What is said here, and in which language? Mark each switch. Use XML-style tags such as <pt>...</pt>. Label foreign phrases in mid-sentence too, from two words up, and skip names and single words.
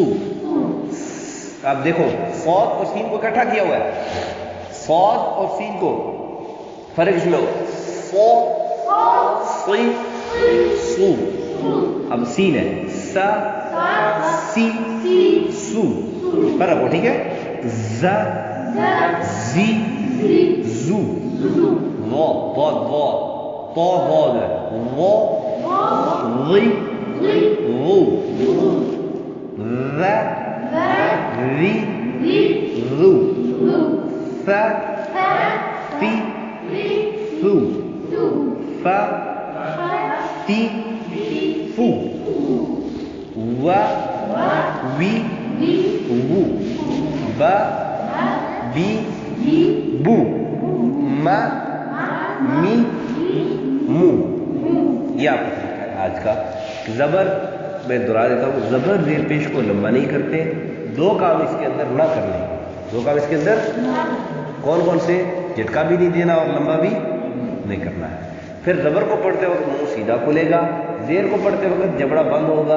<ur>اب دیکھو صاد اور سین کو اکٹھا کیا ہوا ہے. صاد اور سین کو فرق اس میں ہو. سو، سی، سو. اب سین ہے سا، سی، سو. فرق ہو. ٹھیک ہے. ز، زی، زو. وا، وا، وا، تو وا ہے. وہ، غی، غو. ر، ری، رو. ف، فی، فو. ف، تی، فو. و، وی، وو. ب، بی، بو. م، می، مو. یہ آپ کو آج کا زبر میں دہرا دیتا ہوں. زبر زیر پیش کو لمبا نہیں کرتے. دو کام اس کے اندر نہ کرنے. دو کام اس کے اندر کون کون سے؟ جھٹکا بھی نہیں دینا اور لمبا بھی نہیں کرنا ہے. پھر زبر کو پڑھتے وقت منہ سیدھا کھلے گا. زیر کو پڑھتے وقت جبڑا بند ہوگا.</ur>